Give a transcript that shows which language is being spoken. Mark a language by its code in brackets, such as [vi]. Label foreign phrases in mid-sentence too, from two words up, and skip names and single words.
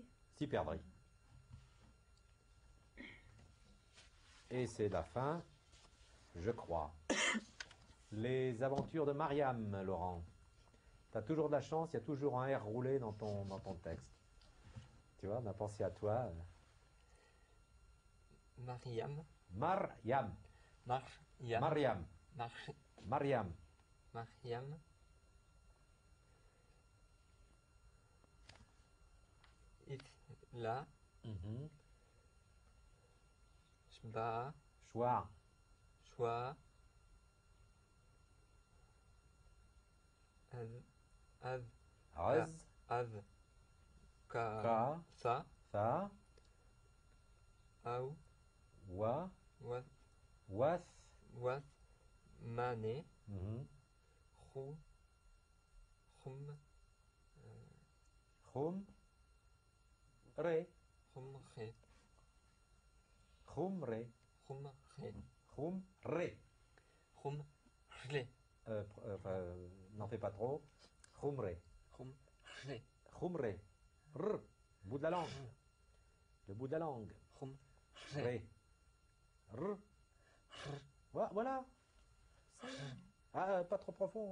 [fr] Si perdri. Et c'est la fin, je crois. Les aventures de Mariam, Laurent. Tu as toujours de la chance, il y a toujours un R roulé dans ton texte. Tu vois, on a pensé à toi. Mariam. Mariam. Mariam. Mariam. Mar- Mariam. Mariam. Itla. Mhm. Shba. Choix. Shwa. Az. Raz. Az. Ka. Ka. Sa. Sa. Au. Wa. Wat. Was. Wat. Mane. Mhm. Khou. Khum. Khum. Re. Khumre. Khumre. Khumre. Khumre. Khumre. N'en fais pas trop. Khumre. Khumre. Khumre. R. Bout de la langue. Le bout de la langue. Khumre. Ré. R. Voilà. Ah, pas trop profond.